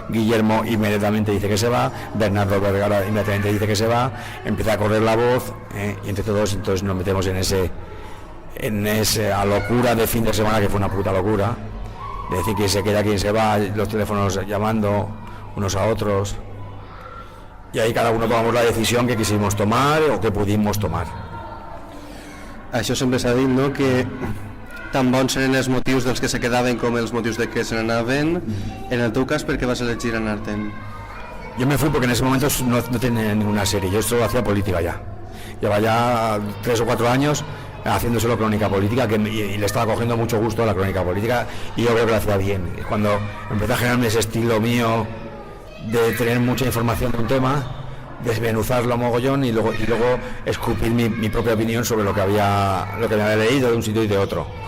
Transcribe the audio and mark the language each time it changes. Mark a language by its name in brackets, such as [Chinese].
[Spanish] Guillermo inmediatamente dice que se va, Bernardo Vergara inmediatamente dice que se va, empieza a correr la voz, y entre todos entonces nos metemos en esa locura de fin de semana, que fue una puta locura, de decir quién se queda, quién se va, los teléfonos llamando unos a otros, y ahí cada uno tomamos la decisión que quisimos tomar o que pudimos tomar. [Catalan] Això sempre s'ha dit, no?, que tan bons eren els motius dels que se quedaven com els motius de que se n'anaven. En el teu cas, ¿per qué vas a elegir anar-te'n? [Spanish] Yo me fui porque en ese momento no tenía ninguna serie, yo solo hacía política ya. Llevaba ya 3 o 4 años haciendo solo crónica política, y le estaba cogiendo mucho gusto a la crónica política, y yo creo que lo hacía bien. Cuando empecé a generarme ese estilo mío de tener mucha información de un tema, desmenuzarlo a mogollón y luego escupir mi propia opinión sobre lo que había leído de un sitio y de otro.